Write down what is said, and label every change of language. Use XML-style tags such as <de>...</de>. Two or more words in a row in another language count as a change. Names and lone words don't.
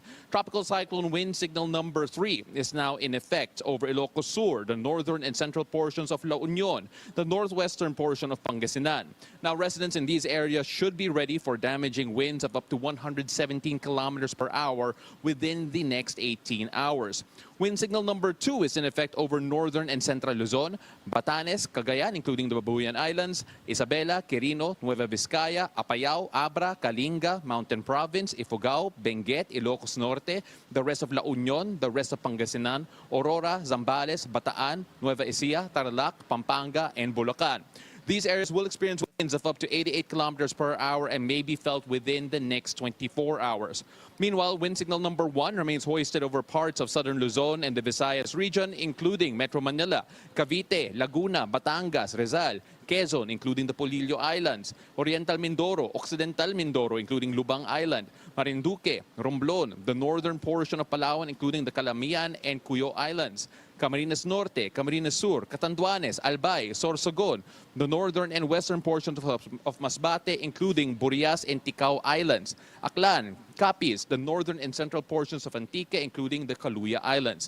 <en>Tropical cyclone wind signal number 3 is now in effect over Ilocos Sur, the northern and central portions of La Union, the northwestern portion of Pangasinan. Now, residents in these areas should be ready for damaging winds of up to 117 kilometers per hour within the next 18 hours. Wind signal number 2 is in effect over northern and central Luzon, Batanes, Cagayan, including the Babuyan Islands, Isabela, Quirino, Nueva Vizcaya, Apayao, Abra, Kalinga, Mountain Province, Ifugao, Benguet, Ilocos Norte, the rest of La Union, the rest of Pangasinan, Aurora, Zambales, Bataan, Nueva Ecija, Tarlac, Pampanga, and Bulacan. These areas will experience winds of up to 88 kilometers per hour and may be felt within the next 24 hours. Meanwhile, wind signal number 1 remains hoisted over parts of southern Luzon and the Visayas region, including Metro Manila, Cavite, Laguna, Batangas, Rizal, Quezon, including the Polillo Islands, Oriental Mindoro, Occidental Mindoro, including Lubang Island, Marinduque, Romblon, the northern portion of Palawan, including the Calamian and Cuyo Islands, Camarines Norte, Camarines Sur, Catanduanes, Albay, Sorsogon, the northern and western portions of Masbate, including Burias and Ticao Islands, Aklan, Capiz, the northern and central portions of Antique, including the Kaluya Islands.</en>